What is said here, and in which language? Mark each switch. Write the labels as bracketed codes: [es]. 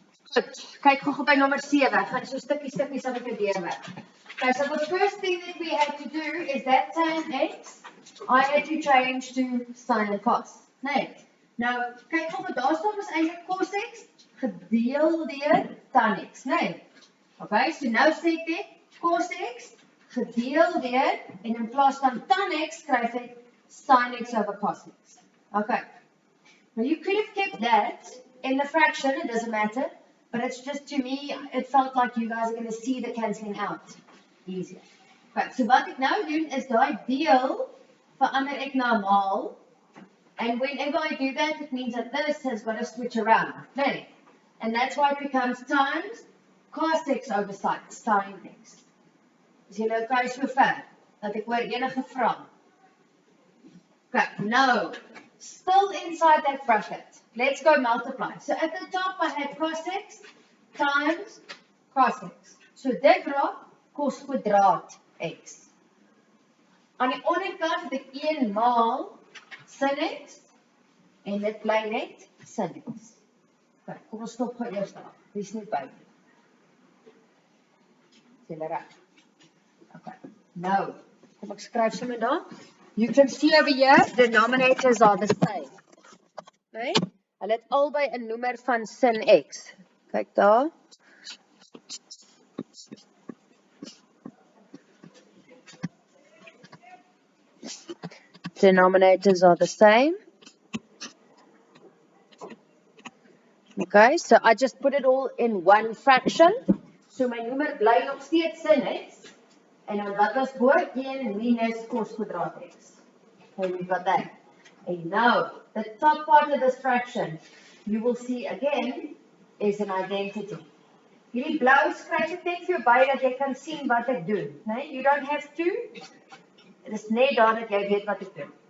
[af] Goed, kyk gou by nommer 7. Ek gaan so stukkie sal ek dit deurwerk. [en] Okay, so the first thing that we had to do is that tan x, I had to change to sine en cos. [af] Nee. Nou, kyk gou wat daar staan is eintlik cos x gedeel deur tan x, nee. Okay, so nou sê ek cos x gedeel deur en in plaas van tan x skryf ek sin x over cos x. Okay. [en] Now you could have kept that in the fraction, it doesn't matter, but it's just to me, it felt like you guys are going to see the cancelling out easier. [af] Okay, so wat ek nou doen is daai deel verander ek na maal. [en] And whenever I do that, it means that this has got to switch around. Nee. And that's why it becomes times cos x over sin x. [af] Is jy nou okay so ver? Dat ek oor enige vra. [en] Okay, now, still inside that bracket, let's go multiply. So at the top I had cos x times cos x. [af] So dit raak cos kwadraat x. Aan die onderkant het ek 1 maal sin x en dit bly net sin x. Okay, kom ons stop gou eers daar. Dis nie by nie. Is julle reg? Okay, nou, kom ek skryf sommer daar. [en] You can see over here, denominators are the same. [af] Nee? Hulle het albei 'n noemer van sin x. Kyk daar. [en] Denominators are the same. Okay, so I just put it all in one fraction. [af] So my noemer bly nog steeds sin x. En dan wat was voor 1 minus cos kwadraat x. [en] So we've got that. And now, the top part of this fraction, you will see again, is an identity. [af] Hierdie blou skryf ek net vir jou by dat jy kan sien wat ek doen. Nee, [en] you don't have to. [af] Dit is net daar dat jy weet wat ek doen.